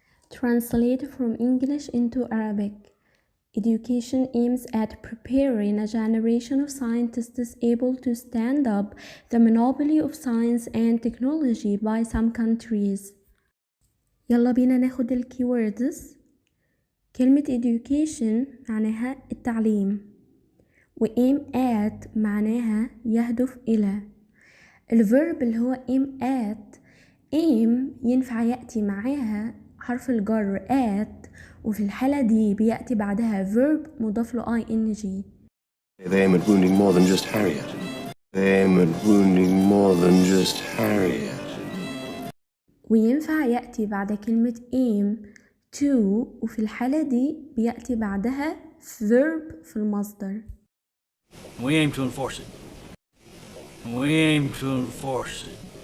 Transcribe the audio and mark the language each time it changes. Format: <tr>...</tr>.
<en>Translate from English into Arabic. Education aims at preparing a generation of scientists able to stand up the monopoly of science and technology by some countries.</en> <ar>يلا بينا ناخد الكيوردز. كلمة education معناها التعليم، و aim at معناها يهدف إلى. الverb اللي هو aim at، aim ينفع يأتي معاها حرف الجر at، وفي الحالة دي بيأتي بعدها verb مضاف له ing.</ar> <en>They aim at wounding more than just Harriet. They aim at wounding more than just Harriet.</en> <ar>وينفع يأتي بعد كلمة aim to، وفي الحالة دي بيأتي بعدها verb في المصدر.</ar> <en>We aim to enforce it. We aim to enforce it.</en>